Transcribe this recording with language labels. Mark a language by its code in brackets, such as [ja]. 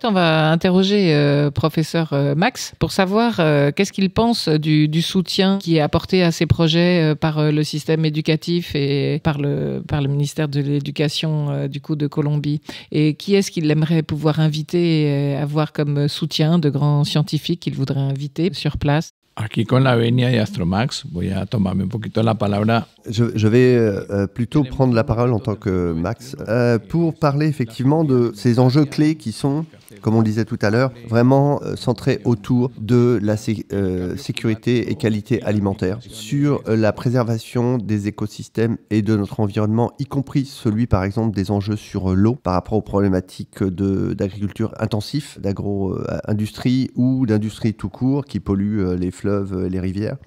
[fr] On va interroger professeur Max pour savoir qu'est-ce qu'il pense du soutien qui est apporté à ces projets par le système éducatif et par le ministère de l'Éducation du coup de Colombie. Et qui est-ce qu'il aimerait pouvoir inviter et avoir comme soutien de grands scientifiques qu'il voudrait inviter sur place? [es] Aquí con la venia de Astromax, voy a tomarme un poquito la palabra. [fr] Je vais plutôt prendre la parole en tant que Max pour parler effectivement de ces enjeux clés qui sont, comme on le disait tout à l'heure, vraiment centrés autour de la sécurité et qualité alimentaire, sur la préservation des écosystèmes et de notre environnement, y compris celui par exemple des enjeux sur l'eau par rapport aux problématiques d'agriculture intensive, d'agro-industrie ou d'industrie tout court qui pollue les fleuves et les rivières.